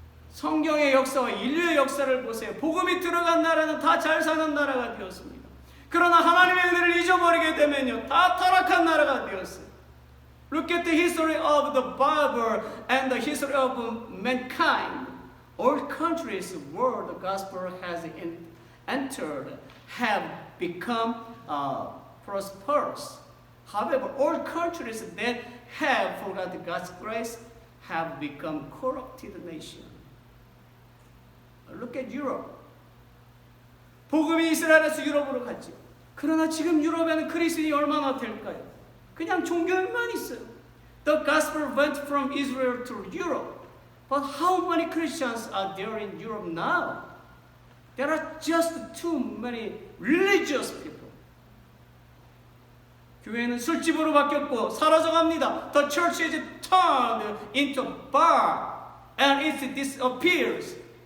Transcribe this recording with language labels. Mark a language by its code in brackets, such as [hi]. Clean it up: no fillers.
[ko] 성경의 역사와 인류의 역사를 보세요. 복음이 들어간 나라는 다 잘 사는 나라가 되었습니다. 그러나 하나님의 은혜를 잊어버리게 되면요, 다 타락한 나라가 되었어요. [en] Look at the history of the Bible and the history of mankind. All countries where the gospel has entered have become prosperous. However, all countries that have forgotten God's grace have become corrupted nations. Look at Europe. [ko] 복음이 이스라엘에서 유럽으로 갔죠. 그러나 지금 유럽에는 그리스인이 얼마나 될까요? 그냥 종교인만 있어요. [en] The gospel went from Israel to Europe. But how many Christians are there in Europe now? There are just too many religious people. [ko] 교회는 술집으로 바뀌었고 사라져갑니다. [en] The church is turned into a bar and it disappears.